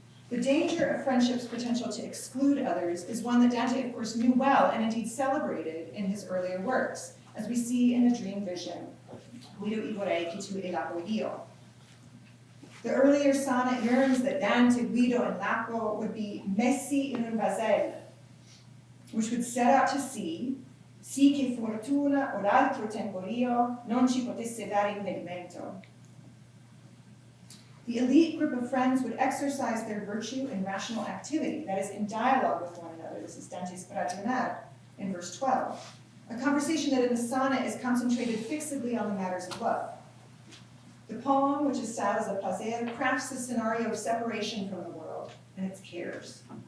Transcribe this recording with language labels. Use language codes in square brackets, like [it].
[en] The danger of friendship's potential to exclude others is one that Dante, of course, knew well and indeed celebrated in his earlier works, as we see in the dream vision, [it] Guido I vorrei che tu e Lapo io. [en] The earlier sonnet yearns that Dante, Guido, and Lapo would be [it] messi in un vaselle, [en] which would set out to sea, [it] sì che fortuna o l'altro temporio non ci potesse dare impedimento. [en] The elite group of friends would exercise their virtue in rational activity, that is, in dialogue with one another. This is Dante's ragionar in verse 12. A conversation that in the sonnet is concentrated fixedly on the matters of love. The poem, which is styled as a placer, crafts the scenario of separation from the world and its cares.